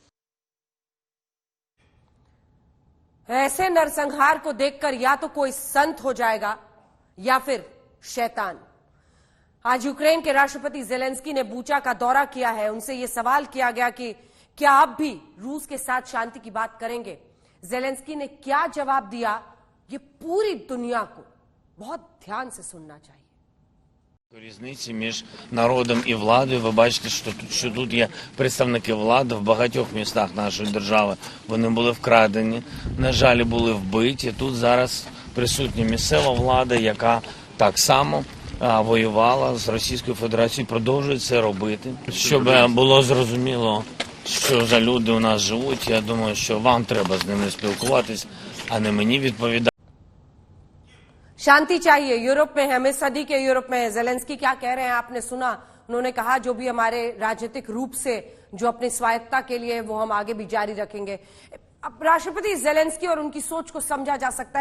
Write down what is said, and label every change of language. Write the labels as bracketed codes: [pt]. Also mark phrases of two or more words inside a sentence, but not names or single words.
[hi] ऐसे नरसंहार को देखकर या तो कोई संत हो जाएगा या फिर शैतान। आज यूक्रेन के राष्ट्रपति जेलेंस्की ने बूचा का दौरा किया है। उनसे यह सवाल किया गया कि क्या आप भी रूस के साथ शांति की बात करेंगे। जेलेंस्की ने क्या जवाब दिया, ये पूरी दुनिया को बहुत ध्यान से सुनना चाहिए। [uk] Різниці між народом і владою. Ви бачите, що тут є представники влади в багатьох містах нашої держави. Вони були вкрадені, на жаль, були вбиті. Тут зараз присутня місцева влада, яка так само воювала з Російською Федерацією, продовжує це робити. Щоб було зрозуміло, що за люди у нас живуть, я думаю, що вам треба з ними спілкуватись, а не мені відповідати. [hi] शांति चाहिए। यूरोप में है, हमें सदी के यूरोप में है। जेलेंस्की क्या कह रहे हैं आपने सुना। उन्होंने कहा जो भी हमारे राजनीतिक रूप से जो अपनी स्वायत्तता के लिए वो हम आगे भी जारी रखेंगे। अब राष्ट्रपति जेलेंस्की और उनकी सोच को समझा जा सकता है।